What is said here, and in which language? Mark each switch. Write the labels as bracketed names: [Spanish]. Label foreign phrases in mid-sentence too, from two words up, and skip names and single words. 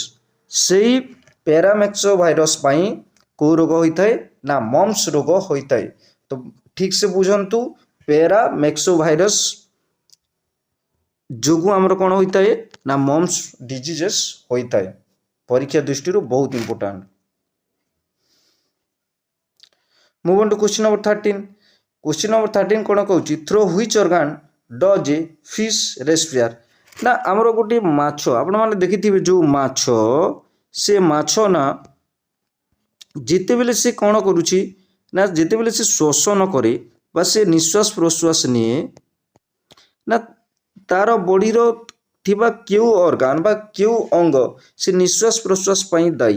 [Odia] ସେଇ ପ୍ୟାରାମେକ୍ସୋ ଭାଇରସ୍ ପାଇଁ କେଉଁ ରୋଗ ହୋଇଥାଏ ନା ମମ୍ସ ରୋଗ ହୋଇଥାଏ। ତ ଠିକ୍ ସେ ବୁଝନ୍ତୁ ପ୍ୟାରାମେକ୍ସୋ ଭାଇରସ୍ ଯୋଗୁଁ ଆମର କ'ଣ ହୋଇଥାଏ ନା [English] mumps diseases [Odia] ହୋଇଥାଏ। ପରୀକ୍ଷା ଦୃଷ୍ଟିରୁ ବହୁତ ଇମ୍ପୋର୍ଟାଣ୍ଟ। [English] Move on to question number 13. Question number 13 [Odia] କ'ଣ କହୁଛି? [English] Through which organ does a fish respire? [Odia] ନା ଆମର ଗୋଟିଏ ମାଛ, ଆପଣମାନେ ଦେଖିଥିବେ ଯେଉଁ ମାଛ, ସେ ମାଛ ନା ଯେତେବେଳେ ସେ କ'ଣ କରୁଛି ନା ଯେତେବେଳେ ସେ ଶ୍ଵସନ କରେ ବା ସେ ନିଶ୍ୱାସ ପ୍ରଶ୍ୱାସ ନିଏ ନା ତାର ବଡ଼ିର ଥିବା କେଉଁ ଅର୍ଗାନ ବା କେଉଁ ଅଙ୍ଗ ସେ ନିଶ୍ୱାସ ପ୍ରଶ୍ୱାସ ପାଇଁ ଦାୟୀ?